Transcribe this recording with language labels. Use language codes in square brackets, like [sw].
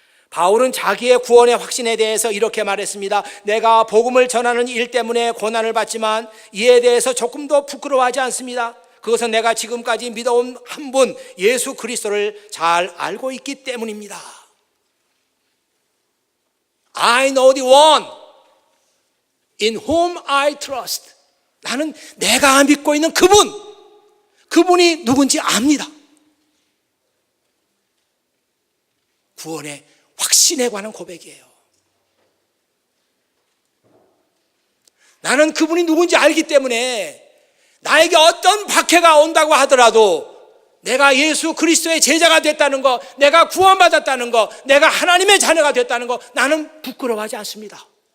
[ko] 바울은 자기의 구원의 확신에 대해서 이렇게 말했습니다. 내가 복음을 전하는 일 때문에 고난을 받지만 이에 대해서 조금도 부끄러워하지 않습니다. 그것은 내가 지금까지 믿어온 한 분 예수 그리스도를 잘 알고 있기 때문입니다. [en] I know the one in whom I trust. [ko] 나는 내가 믿고 있는 그분이 누군지 압니다. 구원의 확신에 관한 고백이에요. 나는 그분이 누군지 알기 때문에 나에게 어떤 박해가 온다고 하더라도 내가 예수 그리스도의 제자가 됐다는 거, 내가 구원받았다는 거, 내가 하나님의 자녀가 됐다는 거, 나는 부끄러워하지 않습니다.